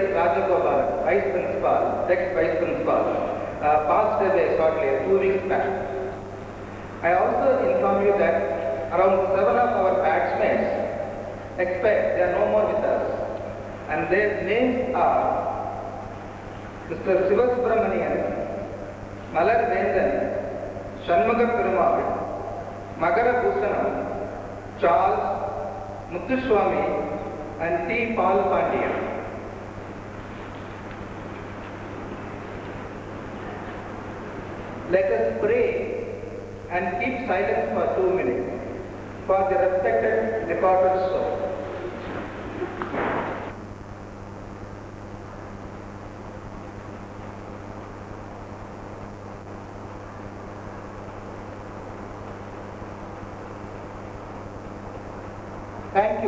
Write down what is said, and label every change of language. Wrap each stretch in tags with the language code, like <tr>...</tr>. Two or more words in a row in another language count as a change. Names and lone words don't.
<en>Rajagopal, Vice Principal, ex-Vice Principal, passed away shortly, 2 weeks back. I also inform you that around 7 of our batchmates expect they are no more with us, and their names are Mr. Sivasubramanian, Malar Vendan, Shanmuga Perumal, Magara Bhusanam, Charles, Muthuswamy, and T. Paul Pandya. Let us pray and keep silence for 2 minutes for the respected departed soul. Thank you.</en>